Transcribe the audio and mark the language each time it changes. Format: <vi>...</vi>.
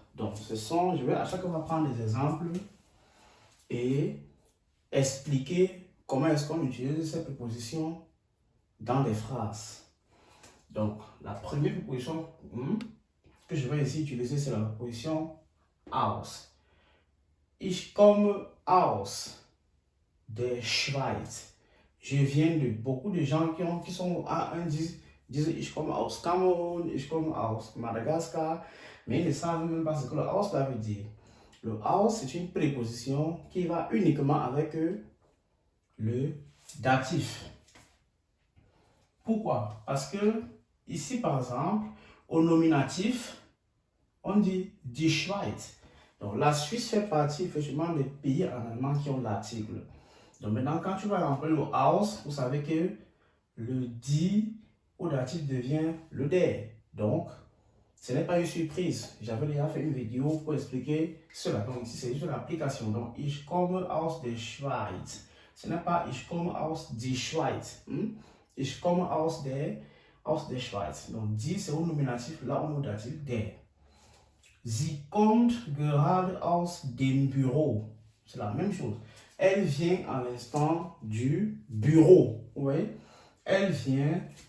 <fr>Donc, je vais à chaque fois prendre des exemples et expliquer comment est-ce qu'on utilise ces prépositions dans des phrases. Donc, la première préposition que je vais ici utiliser, c'est la préposition aus.</fr> <de>Ich komme aus der Schweiz.</de> <fr>Je viens de beaucoup de gens qui sont à disent</fr> <de>ich komme aus Cameroun, ich komme aus Madagascar,</de> <fr>mais ils ne savent même pas ce que le aus veut dire. Le aus, c'est une préposition qui va uniquement avec le datif. Pourquoi? Parce que ici, par exemple, au nominatif, on dit die Schweiz. Donc, la Suisse fait partie effectivement des pays en allemand qui ont l'article. Donc, maintenant, quand tu vas remplir le aus, vous savez que le die au datif devient le der. Donc, ce n'est pas une surprise. J'avais déjà fait une vidéo pour expliquer cela. Donc, ici, c'est juste l'application.</fr> <de>Donc, ich komme aus der Schweiz.</de> <fr>Ce n'est pas</fr> <de>ich komme aus die Schweiz. Ich komme aus der Schweiz.</de> <fr>Donc, die, c'est au nominatif, là, au datif, der.</fr> <de>Sie kommt gerade aus dem Büro.</de> <fr>C'est la même chose. Elle vient à l'instant du bureau. Oui. Elle vient.</fr>